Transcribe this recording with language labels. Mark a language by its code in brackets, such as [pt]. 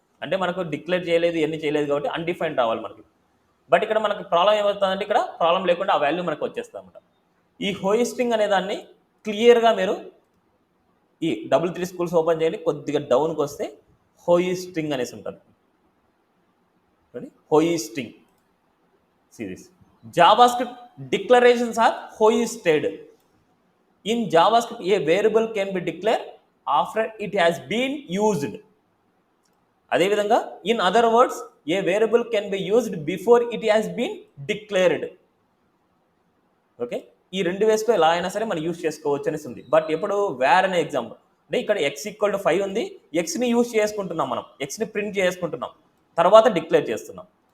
[te] అంటే మనకు డిక్లేర్ చేయలేదు, ఎన్ని చేయలేదు కాబట్టి అన్డిఫైన్డ్ రావాలి మనకి. బట్ ఇక్కడ మనకి ప్రాబ్లం ఏమవుతుందంటే ఇక్కడ ప్రాబ్లం లేకుండా ఆ వాల్యూ మనకు వచ్చేస్తుంది అనమాట. ఈ హోయిస్టింగ్ అనే దాన్ని క్లియర్గా మీరు ఈ 3 స్కూల్స్ ఓపెన్ చేయండి, కొద్దిగా డౌన్కి వస్తే హోయిస్టింగ్ అనేసి ఉంటుంది. [en] Hoisting series JavaScript declarations are hoisted. In JavaScript, a variable can be declared after it has been used. అదేవిధంగా in other words a variable can be used before it has been declared. [te] Okay, ఈ 2 వేస్లో ఎలా అయినా సరే మనం use చేసుకోవచ్చు అనేసి ఉంది. But ఎప్పుడు వేర్ అనే ఎగ్జాంపుల్ అంటే ఇక్కడ x ఈక్వల్ టు 5 ఉంది, ఎక్స్ని యూజ్ చేసుకుంటున్నాం, మనం ఎక్స్ని ప్రింట్ చేసుకుంటున్నాం, తర్వాత డిక్లేర్ చేస్తున్నాం.